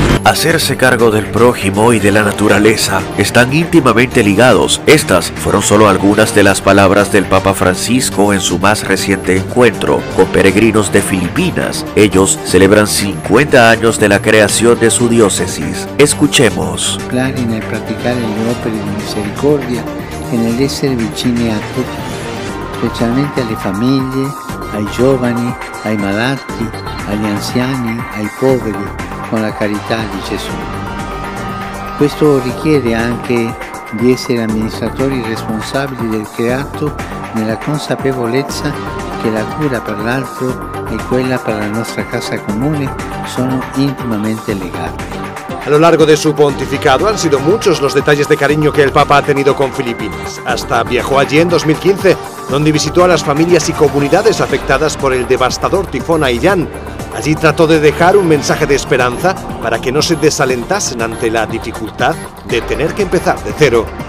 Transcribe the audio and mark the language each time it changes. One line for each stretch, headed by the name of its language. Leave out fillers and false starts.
Spanish: Hacerse cargo del prójimo y de la naturaleza están íntimamente ligados. Estas fueron solo algunas de las palabras del Papa Francisco en su más reciente encuentro con peregrinos de Filipinas. Ellos celebran 50 años de la creación de su diócesis. Escuchemos.
Italian: Nel praticare le opere di misericordia e nell'essere vicini a tutti, specialmente alle famiglie, ai giovani, ai malati, agli anziani, ai poveri, con la carità di Gesù. Questo richiede anche di essere amministratori responsabili del creato nella consapevolezza che la cura per l'altro e quella per la nostra casa comune sono intimamente legate.
Spanish: A lo largo de su pontificado han sido muchos los detalles de cariño que el Papa ha tenido con Filipinas. Hasta viajó allí en 2015, donde visitó a las familias y comunidades afectadas por el devastador tifón Haiyan. Allí trató de dejar un mensaje de esperanza para que no se desalentasen ante la dificultad de tener que empezar de cero.